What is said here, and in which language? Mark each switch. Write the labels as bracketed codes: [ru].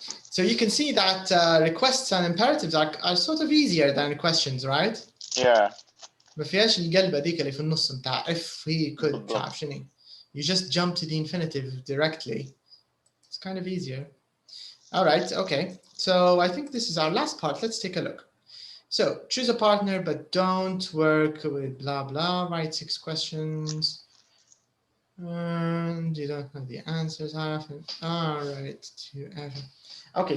[en] So you can see that requests and imperatives are sort of easier than questions, right? Yeah. [ar] ما فيهاش القلبة ذيك اللي في النص بتاع [en] if he could [ar] تعرف شنو. [en] You just jump to the infinitive directly. It's kind of easier. All right. Okay. So I think this is our last part. Let's take a look. So choose a partner, but don't work with blah, blah. Write 6 questions. And you don't know the answers often. All right. Okay.